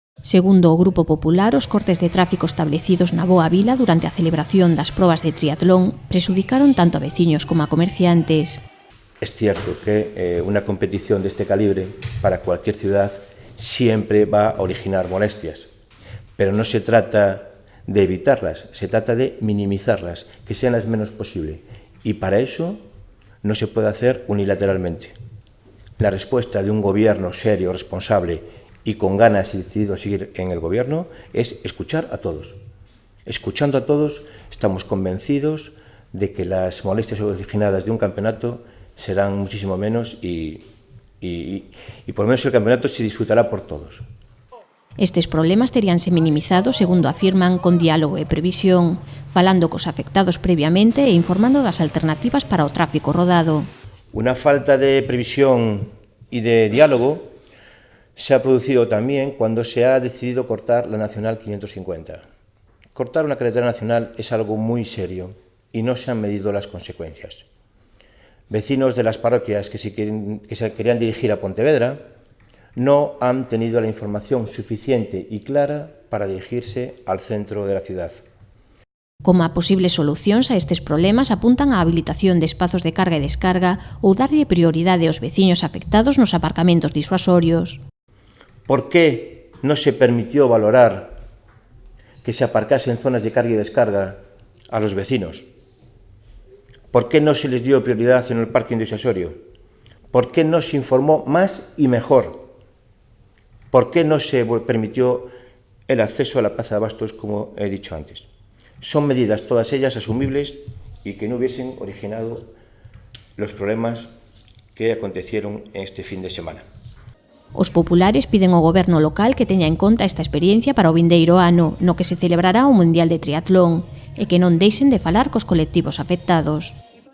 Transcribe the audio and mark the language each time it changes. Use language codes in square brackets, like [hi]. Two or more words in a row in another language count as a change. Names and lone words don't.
[gl] Segundo o Grupo Popular, os cortes de tráfico establecidos na Boa Vila durante a celebración das probas de triatlón presudicaron tanto a veciños como a comerciantes. [es] Es cierto que una competición de este calibre para cualquier ciudad siempre va a originar molestias, pero no se trata de evitarlas, se trata de minimizarlas, que sean las menos posible, y para eso no se puede hacer unilateralmente. La respuesta de un gobierno serio, responsable y con ganas y decidido a seguir en el gobierno es escuchar a todos. Escuchando a todos, estamos convencidos de que las molestias originadas de un campeonato serán muchísimo menos y por lo menos el campeonato se disfrutará por todos. [gl] Estes problemas teríanse minimizado, segundo afirman, con diálogo e previsión, falando cos afectados previamente e informando das alternativas para o tráfico rodado. [es] Una falta de previsión y de diálogo se ha producido también cuando se ha decidido cortar la Nacional 550. Cortar una carretera nacional es algo muy serio y no se han medido las consecuencias. Vecinos de las parroquias que se querían dirigir a Pontevedra no han tenido la información suficiente y clara para dirigirse al centro de la ciudad. [gl] Como a posibles solucións a estes problemas apuntan a habilitación de espazos de carga e descarga ou darlle prioridade aos veciños afectados nos aparcamentos disuasorios. [es] ¿Por qué no se permitió valorar que se aparcase en zonas de carga y descarga a los vecinos? ¿Por qué no se les dio prioridad en el parking disuasorio? ¿Por qué no se informó más y mejor? ¿Por qué no se permitió el acceso a la plaza de abastos, como he dicho antes? Son medidas todas ellas asumibles y que no hubiesen originado los problemas que acontecieron en este fin de semana. [gl] Os populares piden ao goberno local que teña en conta esta experiencia para o vindeiro ano, no que se celebrará o Mundial de Triatlón, e que non deixen de falar cos colectivos afectados.